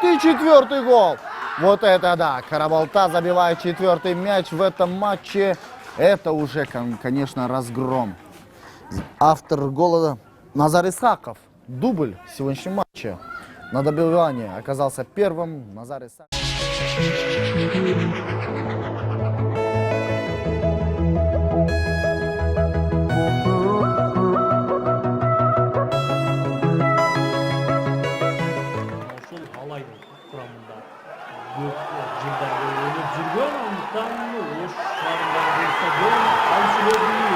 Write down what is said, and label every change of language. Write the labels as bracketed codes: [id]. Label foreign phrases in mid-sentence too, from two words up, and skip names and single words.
[ru] И 4-й гол. Вот это да. Карабалта забивает 4-й мяч в этом матче. Это уже, конечно, разгром. Автор гола Назар Исхаков. Дубль в сегодняшнем матче. На добивание оказался первым. Назар Исхаков. [ky] Ошол алайдын курамында көп жылдар бою ойноп жүргөн, андыктан Ош шаарындагы стадион алчылуу.